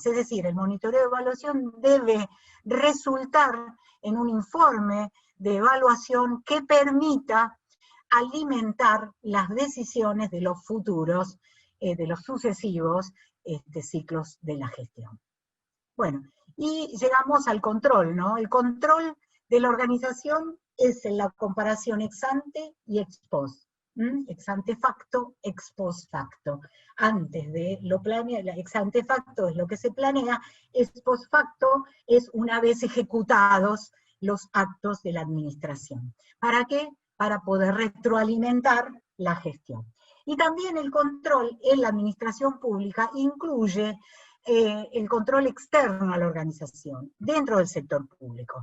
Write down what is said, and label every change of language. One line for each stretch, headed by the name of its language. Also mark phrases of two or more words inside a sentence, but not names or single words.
Spanish: Es decir, el monitoreo de evaluación debe resultar en un informe de evaluación que permita alimentar las decisiones de los futuros, de los sucesivos ciclos de la gestión. Bueno, y llegamos al control, ¿no? El control de la organización es la comparación
Latin: ex ante
Spanish: y
Latin: ex post. Ex ante facto, ex post facto.
Spanish: Antes de lo planeado,
Latin: ex ante facto
Spanish: es lo que se planea,
Latin: ex post facto
Spanish: es una vez ejecutados los actos de la administración. ¿Para qué? Para poder retroalimentar la gestión. Y también el control en la administración pública incluye el control externo a la organización, dentro del sector público.